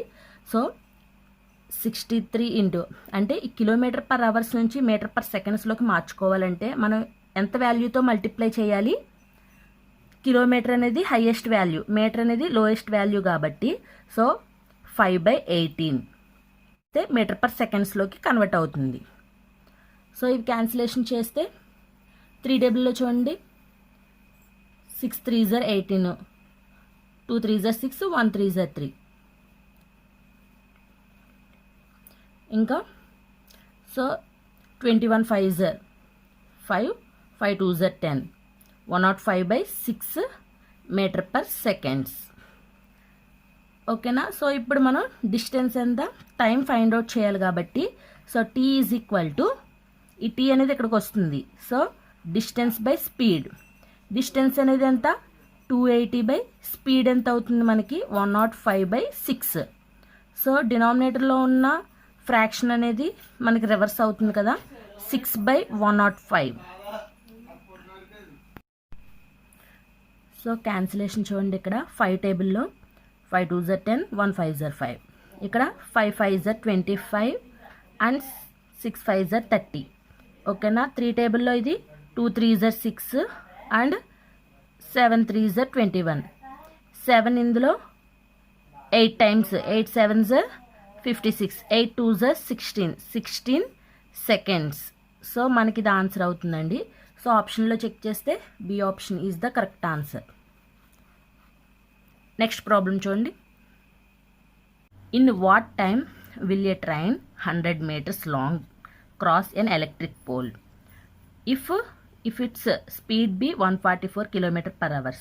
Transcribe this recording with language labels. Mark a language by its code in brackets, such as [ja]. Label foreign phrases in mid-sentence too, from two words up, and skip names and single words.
[te] సో 63 ఇంటూ అంటే ఈ km/h నుంచి m/s మార్చుకోవాలంటే మనం ఎంత వాల్యూతో మల్టిప్లై చేయాలి, కిలోమీటర్ అనేది [en] highest value, [te] మీటర్ అనేది [en] lowest value [te] కాబట్టి, సో 5/18 అయితే m/s కన్వర్ట్ అవుతుంది. సో ఇవి క్యాన్సిలేషన్ చేస్తే 3 టేబుల్లో చూడండి, [en] 6 3s are 18, 2 3s are 6, 1 3s are 3. ఇంకా సో 21 5s are 5, 5 2s are 10, 105/6 m/s. [te] ఓకేనా. సో ఇప్పుడు మనం డిస్టెన్స్ ఎంత, టైం [en] find out [te] చేయాలి కాబట్టి, సో [en] t is equal to, [te] ఈ టీ అనేది ఇక్కడికి వస్తుంది. సో [en] distance by speed, [te] డిస్టెన్స్ అనేది ఎంత, 280 స్పీడ్ ఎంత అవుతుంది మనకి, 105/6. సో డినామినేటర్లో ఉన్న ఫ్రాక్షన్ అనేది మనకి రివర్స్ అవుతుంది కదా, 6/105. సో క్యాన్సిలేషన్ చూడండి, ఇక్కడ 5 టేబుల్లో [en] 5 2s are 10, 1 5s are 5, [te] ఇక్కడ [en] 5 5s are 25 అండ్ 6 5s are 30. [te] ఓకేనా. 3 టేబుల్లో ఇది [en] 2 3s are 6 అండ్ 7 3s are 21. 7 ఇందులో 8 times, 8 7s are 56, 8 2s are 16 seconds. [te] సో మనకి ఇది ఆన్సర్ అవుతుందండి. సో ఆప్షన్లో చెక్ చేస్తే [en] B option is the correct answer. next problem [te] చూడండి. [en] In what time will a train 100 meters long cross an electric pole if its speed be 144 km/h.